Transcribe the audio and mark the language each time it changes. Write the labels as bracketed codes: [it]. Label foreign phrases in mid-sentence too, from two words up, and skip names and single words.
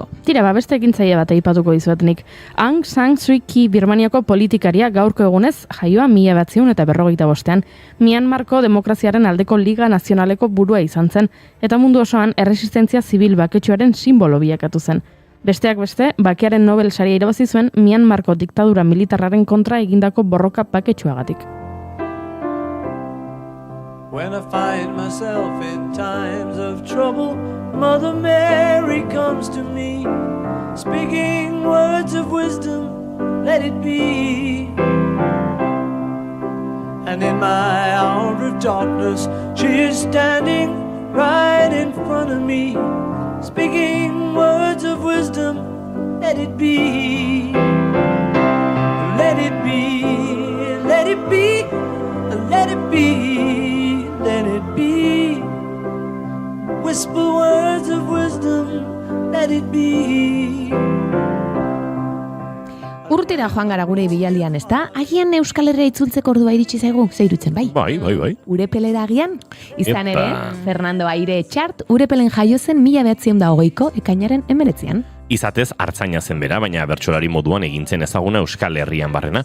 [eu] Tira, beste ekintzaile bat aipatuko dizuetnik. Aung San Suu Kyi Birmaniako politikaria gaurko egunez jaioa 1945an. Myanmarko demokraziaren aldeko Liga Nazionaleko burua izan zen, eta mundu osoan erresistentzia zibil baketsuaren simbolo bilakatu zen. Besteak beste, bakearen Nobel saria irabazi zuen Myanmarko diktadura militarraren kontra egindako borroka baketsuagatik. [en] When I find myself in times of trouble, Mother Mary comes to me, speaking words of wisdom, let it be. And in my hour of darkness, she is standing right in front of me, speaking words of wisdom, let it be. Let it be, let it be, let it be. Let it be. Whisper words of wisdom, let it be. [eu] Urtera joan gara gure ibilaldian, ezta? Agian Euskal Herria itzultzeko ordua iritsi zaigu, zeirutzen bai? Bai. Urepelera agian? Izan Epa. ere, Fernando Aire Txart, Urepelen jaio zen 1920ko ekainaren 19. Izatez hartzaina zen bera, baina bertsolari moduan egintzen ezaguna Euskal Herrian barrena.